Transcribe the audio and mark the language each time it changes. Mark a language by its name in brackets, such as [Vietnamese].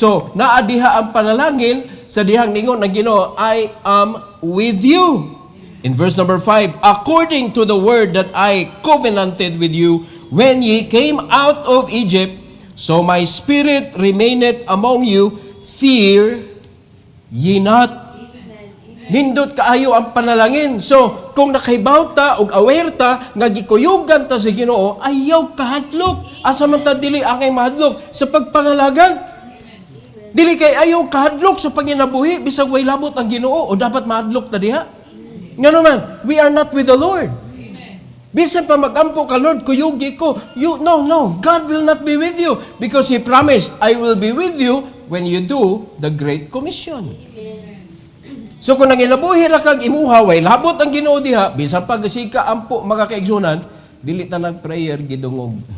[Cebuano] So, naadiha ang panalangin sa dihang ningon ng Ginoo, I am with you. [English] In verse number 5, according to the word that I covenanted with you when ye came out of Egypt, so my spirit remaineth among you, fear ye not. [Cebuano] Nindot kaayo ang panalangin. So, kung nakaibaw ta o aware ta, nga gikuyugan ta sa Ginoo, ayaw kahadlok. Asa man ta dili angay mahadlok sa pagpangalagan. Dili kay ayaw kahadlok sa panginabuhi, bisag way labot ang Ginoo, o dapat mahadlok ta diha. Nga naman, we are not with the Lord. Bisan pa magampo ka, Lord, kuyugi ko. [English] No, God will not be with you because He promised, I will be with you when you do the Great Commission. [Cebuano] So kung nangilabuhi ra kag imuha, way labot ang Ginoo diha, bisan pa gasika ampo mga kaigsunan, dili ta nag-prayer gidungog.